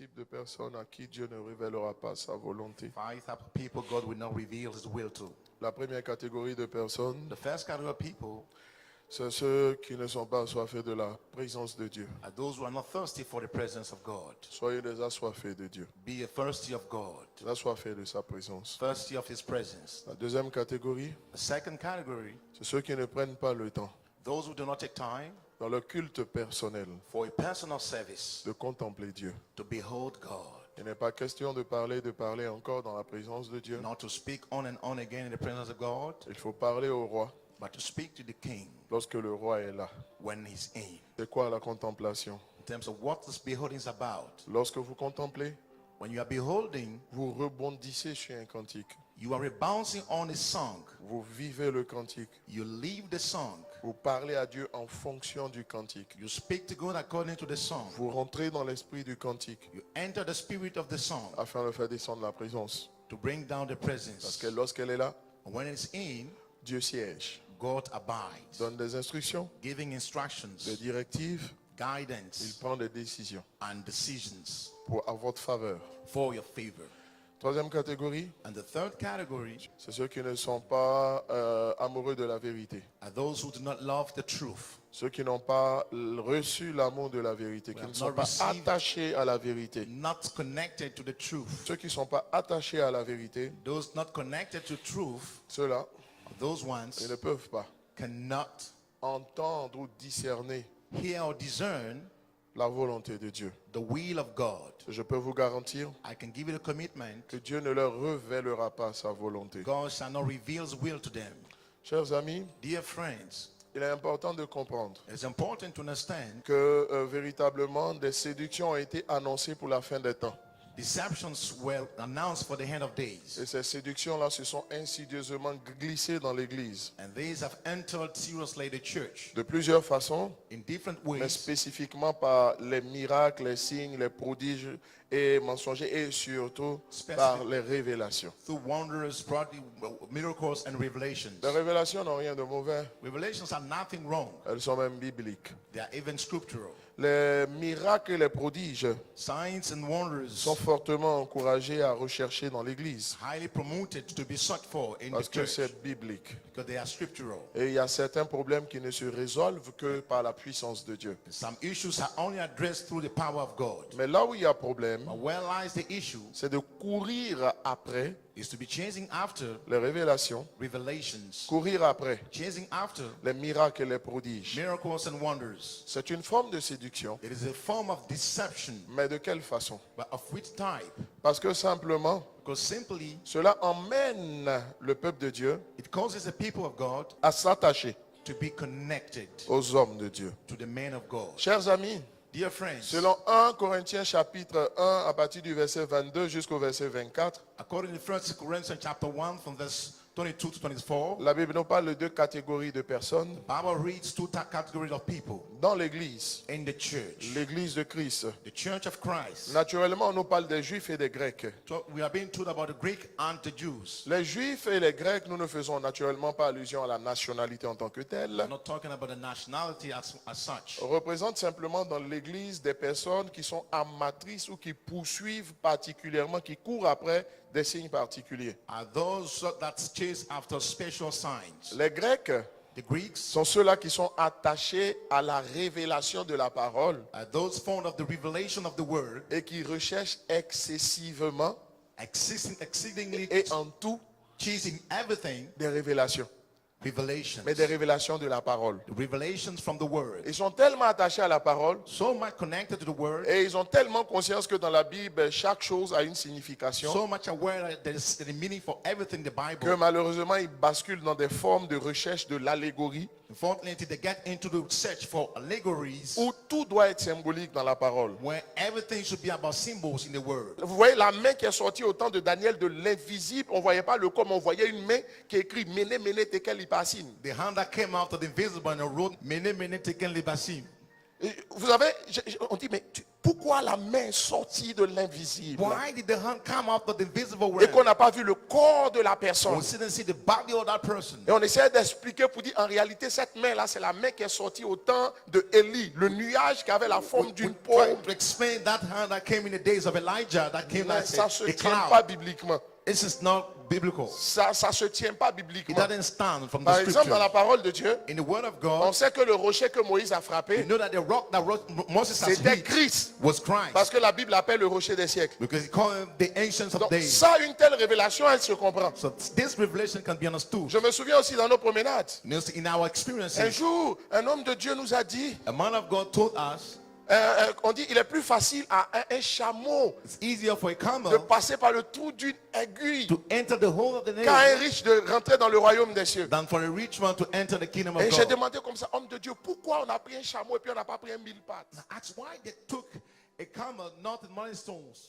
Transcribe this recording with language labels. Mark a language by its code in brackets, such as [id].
[fr] personnes à qui Dieu ne révélera pas sa volonté. [en] 5 types of people God will not reveal his will to. [fr] La première catégorie de personnes, [en] The first category of people [fr] c'est ceux qui ne sont pas assoiffés de la présence de Dieu. [en] are those who are not thirsty for the presence of God. [fr] Soyez des assoiffés de Dieu, [en] Be thirsty of God, [fr] des assoiffés de sa présence. [en] thirsty of his presence. [fr] La deuxième catégorie, [en] The second category, [fr] c'est ceux qui ne prennent pas le temps [en] those who do not take time [fr] dans le culte personnel [en] for a personal service [fr] de contempler Dieu. [en] to behold God, [fr] Il n'est pas question de parler encore dans la présence de Dieu. [en] not to speak on and on again in the presence of God, [fr] Il faut parler au roi [en] but to speak to the king [fr] lorsque le roi est là. [en] when he's in. [fr] C'est quoi la contemplation? [en] In terms of what this beholding is about. [fr] Lorsque vous contemplez, [en] When you are beholding, [fr] vous rebondissez sur un cantique. [en] you are rebouncing on a song. [fr] Vous vivez le cantique. [en] You leave the song. [fr] Vous parlez à Dieu en fonction du cantique. [en] You speak to God according to the song. [fr] Vous rentrez dans l'esprit du cantique [en] You enter the spirit of the song [fr] afin de faire descendre la présence. [en] to bring down the [fr] Parce [en] presence. [fr] que lorsqu'elle est là, [en] And when it's in, [fr] Dieu siège, [en] God abides, [fr] donne des instructions, [en] giving [fr] des [en] instructions, [fr] directives, il [en] guidance, [fr] prend des décisions [en] and decisions [fr] à votre faveur. [en] for your favor. [fr] Troisième catégorie, [en] And the third category [fr] c'est ceux qui ne sont pas amoureux de la vérité. [en] are those who do not love the truth, [fr] Ceux qui n'ont pas reçu l'amour de la vérité, qui ne sont pas attachés à la vérité. [en] not connected to the truth. [fr] Ceux qui ne sont pas attachés à la vérité, [en] Those not connected to truth, [fr] ceux-là, [en] those [fr] ils [en] ones [fr] ne peuvent pas [en] cannot [fr] entendre ou discerner [en] hear or discern [fr] la volonté de Dieu. [en] the will of God. [fr] Je peux vous garantir [en] I can give you the commitment, [fr] que Dieu ne leur révélera pas sa volonté. [en] God shall not reveal his will to them. [fr] Chers amis, [en] Dear friends, [fr] il est important de comprendre [en] it's important to understand [fr] que véritablement des séductions ont été annoncées pour la fin des temps. [en] deceptions were announced for the end of days. [fr] Et ces séductions-là se sont insidieusement glissées dans l'Église [en] And these have entered seriously the church [fr] de plusieurs façons, [en] in different [fr] mais [en] ways, [fr] spécifiquement par les miracles, les signes, les prodiges et mensongers et surtout par les révélations. [en] through wonders, miracles, and revelations. [fr] Les révélations n'ont rien de mauvais, [en] Revelations are nothing wrong. [fr] elles sont même bibliques. [en] They are even scriptural. [fr] Les miracles et les prodiges [en] Signs and wonders [fr] sont fortement encouragés à rechercher dans l'Église [en] highly promoted to be sought for in the [fr] parce que [en] church [fr] c'est biblique. [en] because they are scriptural. [fr] Et il y a certains problèmes qui ne se résolvent que par la puissance de Dieu. [en] Some issues are only addressed through the power of God. [fr] Mais là où il y a problème, [en] But where lies the issue [fr] c'est de courir après [en] is to be chasing after [fr] les révélations, [en] revelations, [fr] courir après [en] chasing after [fr] les miracles et les prodiges. [en] miracles and wonders. [fr] C'est une forme de séduction, [en] It is a form of deception, [fr] mais de quelle façon? [en] but of which type? [fr] Parce que simplement, [en] Because simply [fr] cela emmène le peuple de Dieu [en] it causes the people of God [fr] à s'attacher [en] to be connected [fr] aux hommes de Dieu. [en] to the men of God. [fr] Chers amis, [en] Dear friends, [fr] selon 1 Corinthiens chapitre 1 à partir du verset 22 jusqu'au verset 24, [en] according to 1 Corinthians chapter 1 from verse 22 to 24, [fr] la Bible nous parle de deux catégories de personnes [en] the Bible reads two categories of people [fr] dans l'Église, [en] in the church. [fr] l'Église de Christ. [en] The church of Christ. [fr] Naturellement, on nous parle des Juifs et des Grecs. [en] So we are being told about the Greek and the Jews. [fr] Les Juifs et les Grecs, nous ne faisons naturellement pas allusion à la nationalité en tant que telle. [en] I'm not talking about the nationality as such. [fr] Représente simplement dans l'Église des personnes qui sont amatrices ou qui poursuivent particulièrement, qui courent après des signes particuliers. [en] Are those that chase after special signs. [fr] Les Grecs [en] The Greeks [fr] sont ceux-là qui sont attachés à la révélation de la parole [en] are those fond of the revelation of the word, [fr] et qui recherchent excessivement [en] exceedingly [fr] et en tout [en] chasing everything, [fr] des révélations, [en] revelations. [fr] mais des révélations de la parole. [en] The revelations from the word. [fr] Ils sont tellement attachés à la parole [en] So much connected to the word, [fr] et ils ont tellement conscience que dans la Bible, chaque chose a une signification [en] so much aware that there is the meaning for everything in the [fr] que [en] Bible. [fr] malheureusement ils basculent dans des formes de recherche de l'allégorie [en] Unfortunately, they get into the search for allegories [fr] où tout doit être symbolique dans la parole. [en] where everything should be about symbols in the word. [fr] Vous voyez la main qui est sortie au temps de Daniel de l'invisible, on ne voyait pas le corps, mais on voyait une main qui écrit Mene Mene Tekel Lipasim. [en] The hand that came out of the invisible and wrote, Mene Mene Tekel Libasim. [fr] Et vous savez, on dit, mais pourquoi la main est sortie de l'invisible? [en] Why did the hand come out of the visible [fr] Et [en] realm? [fr] qu'on n'a pas vu le corps de la personne. [en] We didn't see the body of that person. [fr] Et on essaie d'expliquer pour dire, en réalité, cette main-là, c'est la main qui est sortie au temps de Élie. Le nuage qui avait la forme d'une [en] We try [fr] paume. [en] to explain that hand that came in the days of Elijah, that came [fr] Mais [en] as [fr] ça ne se [en] a [fr] tient pas [en] cloud. [fr] bibliquement. [en] This is not biblical. [fr] Ça se tient pas [en] It [fr] bibliquement. [en] doesn't stand from the [fr] Par exemple, dans la [en] scripture. [fr] parole de Dieu, [en] In the word of [fr] on [en] God, [fr] sait que le rocher que Moïse a [en] you [fr] frappé, [en] know that the rock that Moses has [fr] c'était [en] hit [fr] Christ. [en] was Christ. [fr] Parce que la Bible appelle le rocher des siècles. [en] Because he called him the ancients of [fr] Donc, [en] days. [fr] ça, une telle révélation, elle se comprend. [en] So this revelation can be understood. [fr] Je me souviens aussi dans nos promenades. [en] In our [fr] Un [en] experiences, [fr] jour, un homme de Dieu nous a dit, [en] a man of God told us [fr] on dit, il est plus facile à un chameau [en] it's easier for a [fr] de [en] camel [fr] passer par le trou d'une aiguille [en] to enter the hole of the [fr] qu'à un [en] nail [fr] riche de rentrer dans le royaume des cieux. [en] than for a rich man to enter the kingdom of [fr] Et j'ai [en] God. [fr] demandé comme ça, homme de Dieu, pourquoi on a pris un chameau et puis on n'a pas pris un mille pattes? [en] That's why they took a camel, not in money stones.